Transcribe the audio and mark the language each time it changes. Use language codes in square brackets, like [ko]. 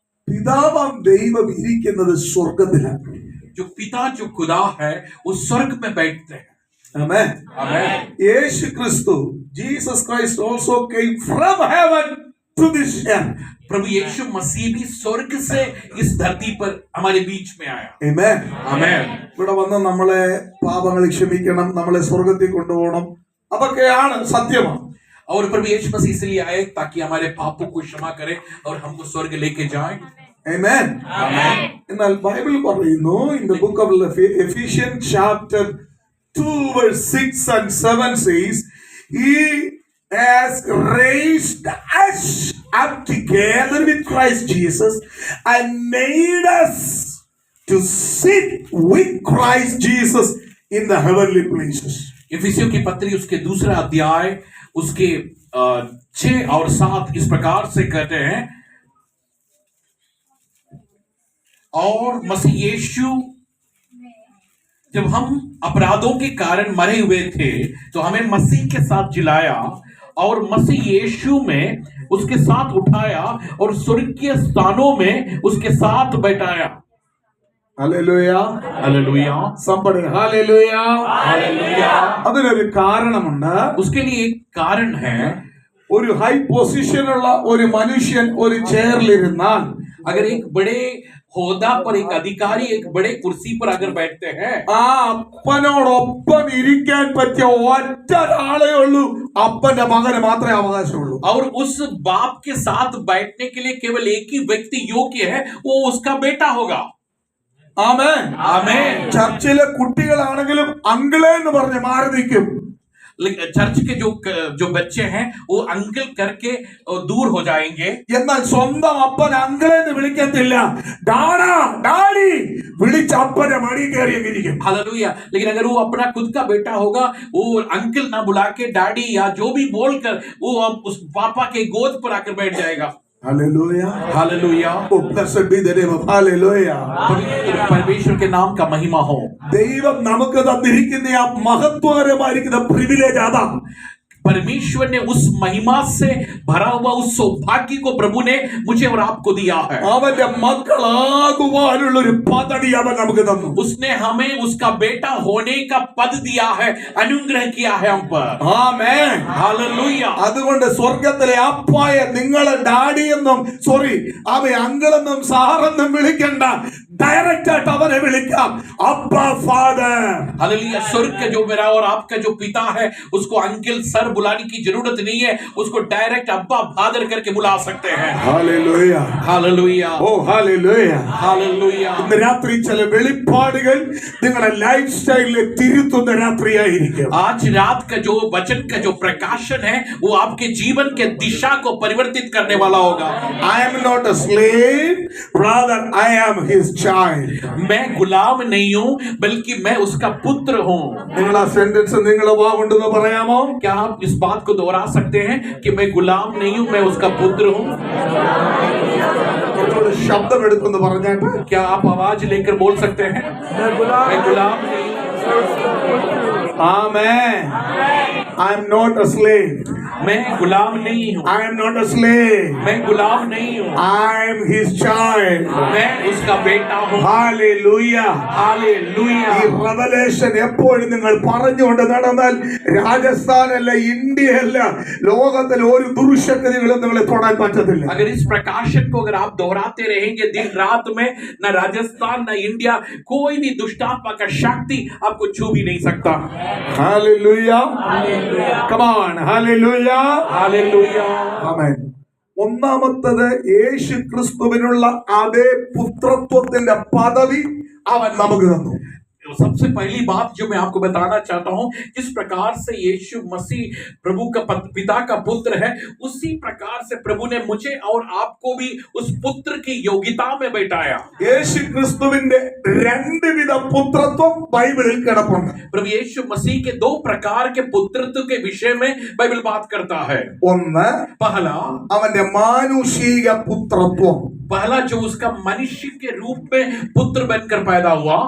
[ml] പിതാവാം ദൈവം ഇരിക്കുന്നത് സ്വർഗ്ഗത്തിലാണ്. [hi] जो पिता जो खुदा है वो स्वर्ग में बैठते हैं. [ml] ആമേൻ. [hi] आमेन. [ml] യേശു ക്രിസ്തു, Jesus Christ [en] also came from heaven to this earth. [hi] प्रभु यीशु मसीह भी स्वर्ग से इस धरती पर हमारे बीच में आया. [en] Amen. [hi] आमेन. [ml] ഇവിടെ വന്ന് നമ്മളെ പാപങ്ങൾ ക്ഷമിക്കണം, നമ്മളെ സ്വർഗ്ഗത്തിൽ കൊണ്ടുപോകണം, അതൊക്കെയാണ് സത്യമാണ്. [hi] और प्रभु यीशु मसीह इसलिए आए ताकि हमारे पापों को क्षमा करे और हमको स्वर्ग लेके जाए. [en] Amen. [ml] എന്നാൽ ബൈബിൾ പറയുന്നു [en] in the book of Ephesians chapter 2 verse 6 and 7 says, he has raised us up together with Christ Jesus and made us to sit with Christ Jesus in the heavenly places. [hi] इफिसियों की पत्री उसके दूसरा अध्याय उसके 6 और 7 इस प्रकार से कहते हैं, और मसीह यीशु जब हम अपराधों के कारण मरे हुए थे तो हमें मसीह के साथ जिलाया और मसीह यीशु में उसके साथ उठाया और स्वर्गीय स्थानों में उसके साथ बैठाया. [en] Hallelujah. [hi] Hallelujah. [en] Somebody hallelujah. [hi] Hallelujah. [ml] അതിനൊരു കാരണമുണ്ട്. [hi] उसके लिए एक कारण है. [ml] ഒരു ഹൈ പൊസിഷനുള്ള ഒരു മനുഷ്യൻ ഒരു ചെയറിലിരുന്നാൽ, [hi] अगर एक बड़े होदा पर एक अधिकारी एक बड़े कुर्सी पर अगर बैठते हैं, [ml] ആ അപ്പനോടൊപ്പം ഇരിക്കാൻ പറ്റിയ ഒറ്റ ഒരാളേ ഉള്ളൂ, അപ്പന്റെ മകന് മാത്രമേ അവകാശമുള്ളൂ. [hi] और उस बाप के साथ बैठने के लिए केवल एक ही व्यक्ति योग्य है, वो उसका बेटा होगा. [ml] ആമേൻ. [hi] आमेन. [ml] ചർച്ചിലെ കുട്ടികളാണെങ്കിലും അങ്കിളെ എന്ന് പറഞ്ഞ് മാറി നിൽക്കും. [hi] चर्च के जो बच्चे हैं वो अंकल करके दूर हो जाएंगे. [ml] എന്നാൽ സ്വന്തം അപ്പൻ അങ്കിളെ എന്ന് വിളിക്കത്തില്ല, ഡാഡാ ഡാഡി വിളിച്ച അപ്പന്റെ മടി കയറിയിരിക്കും. [hi] हालेलुया. लेकिन अगर वो अपना खुद का बेटा होगा, वो अंकल ना बुला के डैडी या जो भी बोलकर वो उस पापा के गोद पर आकर बैठ जाएगा. [en] Hallelujah. [hi] Hallelujah. [en] Oh, blessed be the name of Hallelujah. [hi] परमेश्वर के नाम का महिमा हो. [ml] ദൈവം നമുക്ക് തന്നിരിക്കുന്ന ആ മഹത്വകരമായിരിക്കുന്ന പ്രിവിലേജ് അതാണ്. [hi] परमेश्वर ने उस महिमा से भरा हुआ उस सौभाग्य को प्रभु ने मुझे और आपको दिया है. [ml] അവന്റെ മക്കളാകുവാനുള്ള ഒരു പദവി അവൻ നമുക്ക് തന്നു. [hi] उसने हमें उसका बेटा होने का पद दिया है, अनुग्रह किया है हम पर. [ml] ആമേൻ. [hi] हालेलुया. [ml] അതുകൊണ്ട് സ്വർഗത്തിലെ അപ്പായ നിങ്ങളെ ഡാഡി എന്നും അങ്കിളെന്നും സാറെന്നും വിളിക്കണ്ട, ഡയറക്റ്റ് ആയിട്ട് അവനെ വിളിക്കാം, അപ്പാ ഫാദർ. [hi] हालेलुया. स्वर्ग का जो मेरा और आपका जो पिता है उसको अंकल सर बुलाने की जरूरत नहीं है, उसको डायरेक्ट अब्बा फादर करके बुला सकते हैं. [ml] ഹല്ലേലൂയ. [hi] हालेलुया. [ml] ഓ ഹല്ലേലൂയ. [hi] हालेलुया. [ml] ഇന്ന് രാത്രി ചില വെളിപ്പാടുകൾ നിങ്ങളുടെ ലൈഫ് സ്റ്റൈലിൽ തിരുത്തുന്ന രാത്രിയായിരിക്കും. [hi] आज रात का जो वचन का जो प्रकाशन है वो आपके जीवन के दिशा को परिवर्तित करने वाला होगा. [en] I am not a slave, rather I am his child. [hi] मैं गुलाम नहीं हूँ बल्कि मैं उसका पुत्र हूँ. [ml] നിങ്ങൾ ആ സെന്റൻസ് നിങ്ങളെ വാവുണ്ടെന്ന് പറയാമോ? [hi] क्या आप इस बात को दोहरा सकते हैं कि मैं गुलाम नहीं हूँ, मैं उसका पुत्र हूँ? [ml] ശബ്ദം എടുക്കുന്നു പറഞ്ഞാട്ട് [hi] क्या आप आवाज लेकर बोल सकते हैं मैं गुलाम नहीं हूँ? [en] Amen. I am not a slave. [hi] मैं गुलाम नहीं हूँ, [en] I am not a slave. [hi] मैं गुलाम नहीं हूँ, [en] I am his child. [hi] मैं उसका बेटा हूँ। [en] Hallelujah. [hi] हालेलुया। [ml] ഈ റെവലേഷൻ എപ്പോഴും നിങ്ങൾ പറഞ്ഞുകൊണ്ട് നടന്നാൽ രാജസ്ഥാനല്ല, ഇന്ത്യയല്ല, ലോകത്തിൽ ഒരു ദുർശക്തികളും നിങ്ങളെ തൊടാൻ പറ്റത്തില്ല. [hi] अगर इस प्रकाशन को अगर आप दोहराते रहेंगे दिन रात में, न राजस्थान न इंडिया, कोई भी दुष्टात्मा का शक्ति आपको छू भी नहीं सकता। [en] Hallelujah. Come on. Hallelujah. [hi] Hallelujah. [en] Amen. [ml] ഒന്നാമത്തത് യേശു ക്രിസ്തുവിനുള്ള അതേ പുത്രത്വത്തിന്റെ പദവി അവൻ നമുക്ക് തന്നു. [hi] सबसे पहली बात जो मैं आपको बताना चाहता हूं, जिस प्रकार से यीशु मसीह प्रभु का पिता का पुत्र है, उसी प्रकार से प्रभु ने मुझे और आपको भी उस पुत्र की योग्यता में बैठाया। [ml] യേശു ക്രിസ്തുവിന്റെ രണ്ട് വിധ പുത്രത്വം ബൈബിളിൽ കിടപ്പുണ്ട്. [hi] प्रभु यीशु मसीह के दो प्रकार के पुत्रत्व के विषय में बाइबल बात करता है। [ml] ഒന്ന് [hi] पहला [ml] അവന്റെ മാനുഷിക പുത്രത്വം. [hi] पहला जो उसका मनुष्य के रूप में पुत्र बनकर पैदा हुआ।